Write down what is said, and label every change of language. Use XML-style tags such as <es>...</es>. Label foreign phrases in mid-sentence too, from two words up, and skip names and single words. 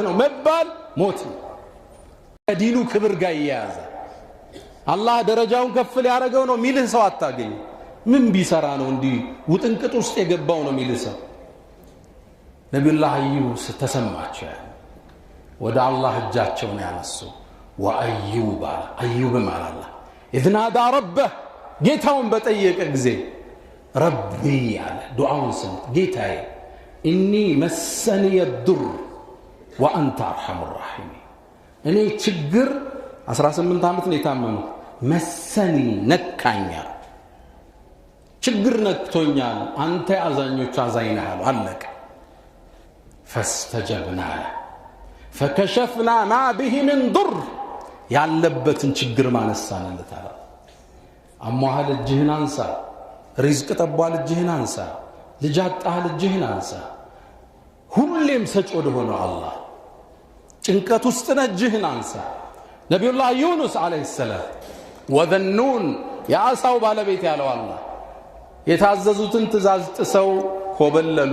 <am>ነው መባል ሞት ነው። ከዲኑ ክብር ጋር ይያያዘ። አላህ ደረጃውን ከፍ ሊያደርገው ነው ሚልህ ሰው አታገኝ። ምን ቢሰራ ነው እንዲህ ውጥንቅጥ ውስጥ የገባው ነው ሚልህ ሰው። ነቢዩላህ አዩብ ተሰማቸው። ወደ አላህ እጃቸውን ያነሱ ወአዩብ አለ አዩብም አለ አላህ</am> <ar>إذ نادى ربه</ar> <am>ጌታውን በጠየቀ ጊዜ ረቢ አለ ዱዓውን ስምት ጌታዬ</am> <ar>إني مسني الضر وأنت أرحم الراحمين</ar> <am>እኔ ችግር 18 ዓመት ነው የታመመው መሰኒ ነካኛ ችግር ነክቶኛል አንተ አዛኞች አዛኝ ነህ አለቀ</am> <ar>فاستجبنا له فكشفنا ما به من ضر</ar> <am>ያለበትን ችግር ማነሳንለት አለ አሟሃል እጅህን አንሳ ሪዝቅ ጠቧል እጅህን አንሳ ልጅ አጣሃል እጅህን አንሳ ሁሌም ሰጭ ወደ ሆነው አላህ ጭንቀት ውስጥ ነህ እጅህን አንሳ ነብዩላህ ዩኑስ</am> <ar>عليه السلام</ar> <am>ወዘኑን ያሳው ባለቤት ያለው አላህ የታዘዙትን ትእዛዝ ጥሰው ኮበለሉ</am>